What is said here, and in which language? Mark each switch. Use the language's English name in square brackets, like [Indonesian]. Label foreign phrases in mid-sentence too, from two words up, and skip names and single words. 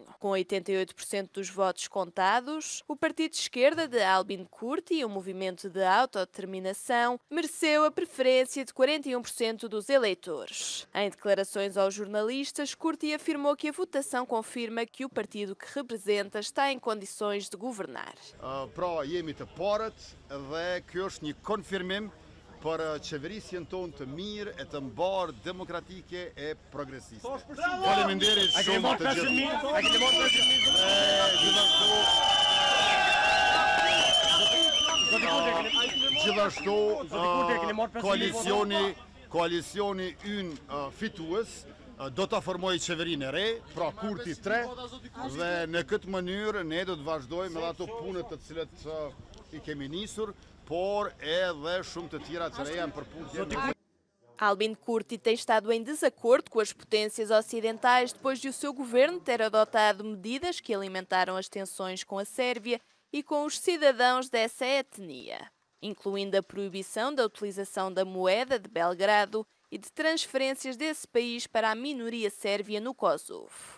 [Portuguese] Com 88% dos votos contados, o partido de esquerda de Albin Kurti, o movimento de autodeterminação, mereceu a preferência de 41% dos eleitores. Em declarações aos jornalistas, Kurti afirmou que a votação confirma que o partido que representa está em condições de governar. [Albanian] Dhe kjo është një konfirmim për qeverisjen tonë të mirë, e të mbarë, demokratike e progresiste. Faleminderit shumë të gjithashtu koalicioni ynë fitues do të formojë qeverinë e re, pra Kurti 3, dhe në këtë mënyrë ne do të vazhdojmë edhe ato punët të cilat i kemi nisur, por edhe shumë të tjera të reja në përputhje. [Portuguese] Albin Kurti tem estado em desacordo com as potências ocidentais depois de o seu governo ter adotado medidas que alimentaram as tensões com a Sérvia e com os cidadãos dessa etnia, incluindo a proibição da utilização da moeda de Belgrado e de transferências desse país para a minoria sérvia no Kosovo.